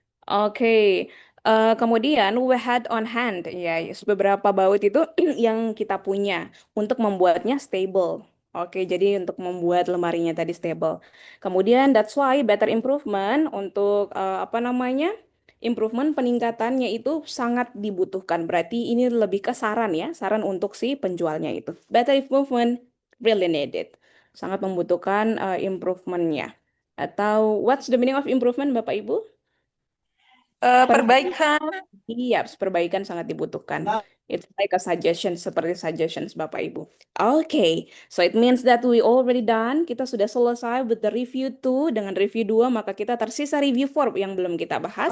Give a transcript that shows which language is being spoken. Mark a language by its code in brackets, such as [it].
[id] Oke, kemudian [en] we had on hand, [id] ya beberapa baut itu yang kita punya untuk membuatnya stable. Oke, jadi untuk membuat lemarinya tadi stable. Kemudian [en] that's why better improvement [id] untuk apa namanya? Improvement peningkatannya itu sangat dibutuhkan. Berarti ini lebih ke saran ya, saran untuk si penjualnya itu. [en] Better improvement really needed. [id] Sangat membutuhkan improvementnya. [en] Atau what's the meaning of improvement, Bapak Ibu? [id] Perbaikan. Iya, perbaikan sangat dibutuhkan. [en] It's like a suggestion, [id] seperti [en] suggestions Bapak Ibu. Okay, so it means that we already done. [id] Kita sudah selesai [en] with the review 2. [id] Dengan review 2, maka kita tersisa review 4 yang belum kita bahas.